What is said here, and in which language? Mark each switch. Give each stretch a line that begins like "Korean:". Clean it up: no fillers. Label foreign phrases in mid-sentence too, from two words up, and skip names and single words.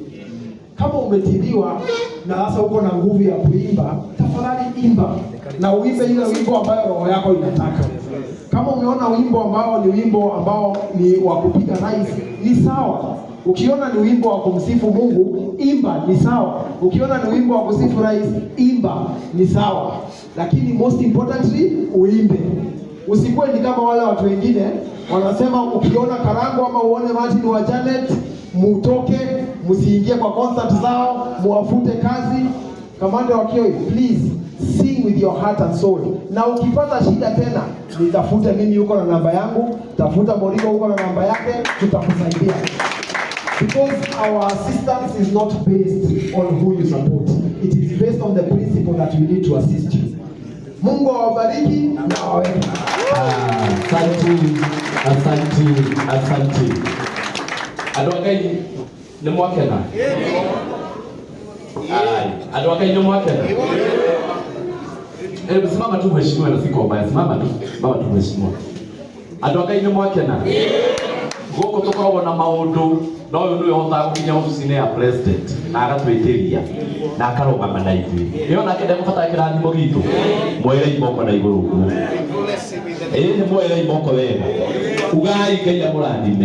Swahili: Kama umetibiwa na sasa uko na nguvu ya kuimba, tafadhali imba na uimbe ile wimbo ambayo roho yako inataka. Kama umeona wimbo ambao ni wimbo ambao ni wa kupiga rais, ni sawa. Ukiona ni wimbo wa kumsifu Mungu, imba, ni sawa. Ukiona ni wimbo wa kusifu rais, imba, ni sawa.
English: Lakini most importantly,
Swahili: uimbe. Usikuwe ni kama wale watu wengine wanasema ukiona Karango ama uone Martin wa Janet, mutoke, msiingie kwa concert zao, muwafute kazi. Kamanda wa Kioi,
English: please sing with your heart and soul.
Swahili: Na ukipata shida tena, nitafute mimi, huko na namba yangu, tafuta Morigo huko na namba yake, tutakusaidia.
English: Because our assistance is not based on who you support. It is based on the principle that we need to assist you.
Swahili: Mungu awabariki na awaweke. Asante.
Kikuyu: Andå a Ngai nä mwakena? Andå a Ngai nä mwakena?
Swahili: Simama tu mheshimiwa na siko mbaya. Simama tu mheshimiwa.
Kikuyu: Andå a Ngai nä mwakena? Gũkũ tũkoragwo na maũndũ no ũyũ nĩwe ũhotaga gũkinya ofici-inĩ ya president na agatwĩtĩria na akarũgama na ithuĩ. Nĩona kĩndĩ gũbatara kĩrathimo gitũ mwerei moko na igũrũ ũguo. Nĩ mwerei moko wega. Ugai Ngai amũrathime.